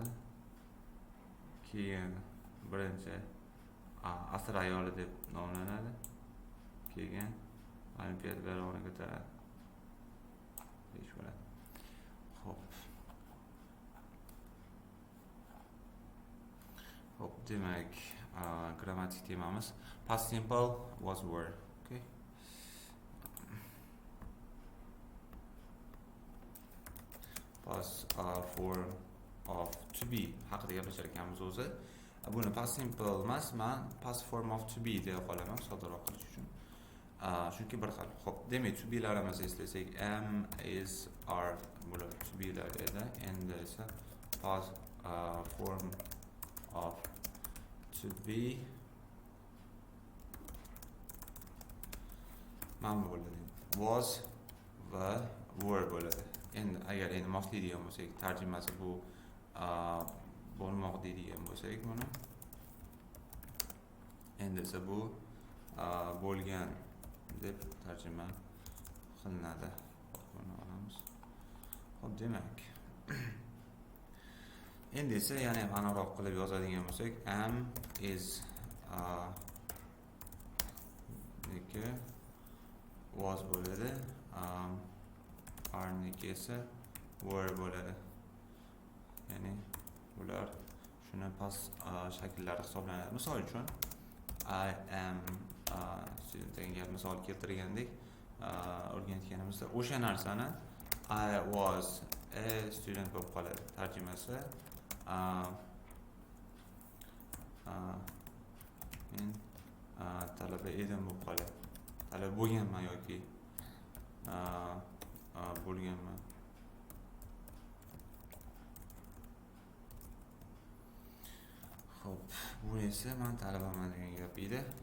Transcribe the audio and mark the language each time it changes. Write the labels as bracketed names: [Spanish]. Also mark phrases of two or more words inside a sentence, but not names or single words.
[Uzbek] Keyin birinchi asr ayoli deb nomlanadi. Keyin Olimpiada bayrog'ini ko'taradi. Ish bo'ladi. Hop, demak, grammatik temamiz [English] past simple was were. Okay. Past form of to be [Uzbek] haqida gaplashar ekanmiz o'zi. Buni [English] past simple [Uzbek] emas, men [English] past form of to be [Uzbek] deya qolaman soddaroq qilish uchun. Chunki bir xil. Xo'p, demak, [English] to be [Uzbek] larimizni eslasak, [English] am, is, are [Uzbek] bular [English] to be [Uzbek] lar edi. Endi esa [English] past form of to be [Uzbek] mana bo'ladi. Was va were bo'ladi. Endi agar moslaydigan bo'lsak, tarjimasi bu bo'lmoq deydigan bo'lsak buni. Endi esa bu bo'lgan deb tarjima qilinadi. Buni olamiz. Xo'p, demak. Endi esa yana aniqroq qilib yozadigan bo'lsak, [English] am, is, [Uzbek] niki was bo'ladi. Are niki esa were bo'ladi. Ya'ni bular shuni past shakllari hisoblanadi. Misol uchun [English] I am student [Uzbek] degan misol keltirgandek o'rganganimizda o'sha narsani [English] I was a student [Uzbek] bo'lib qoladi. Tarjimasi men talaba edim bo'lib qoladi. Talaba bo'lganman yoki bo'lganman. Xo'p, bu esa men talabaman degan gap edi.